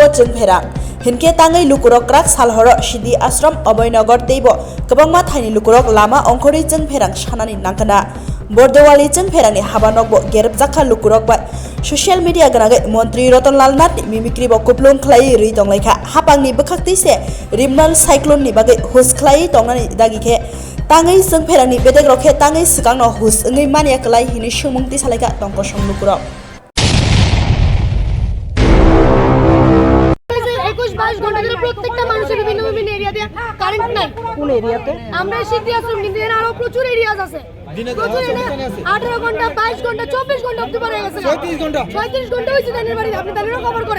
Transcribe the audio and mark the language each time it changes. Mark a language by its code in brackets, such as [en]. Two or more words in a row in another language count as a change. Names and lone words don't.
[trp] jeng pherang hinke tangai lukurok krak salhoro sidi ashram oboynagar teibo kobangma thaini lukurok lama ongkhori jeng pherang sanani nangkana Bordewali jeng pherangni habanokbo gerepjakha lukurok ba [en] social media [trp] ganagai mantri Ratanlal Nath mimikri bo kuplung khlai ri tonglaika hapangni bkhakti se rimnal cyclone ni bagai hus khlai tongnani dagikhe tangai jeng pherangni bedek rokhe tangai sikangno hus ngai mania klai hini sumungti salaika tongko song lukurok [bn] 22 ঘন্টা ধরে প্রত্যেকটা মানুষের বিভিন্ন বিভিন্ন এরিয়াতে কারেন্ট নাই। কোন এরিয়াতে? আমরা সিটি আশ্রম কিন্তু এর আরো প্রচুর এরিয়াজ আছে। প্রচুর এরিয়া 18 ঘন্টা 22 ঘন্টা 24 ঘন্টা অবধি পারে গেছে। 36 ঘন্টা হইছে তাদের বাড়ি আপনি তাদেরও কভার করেন।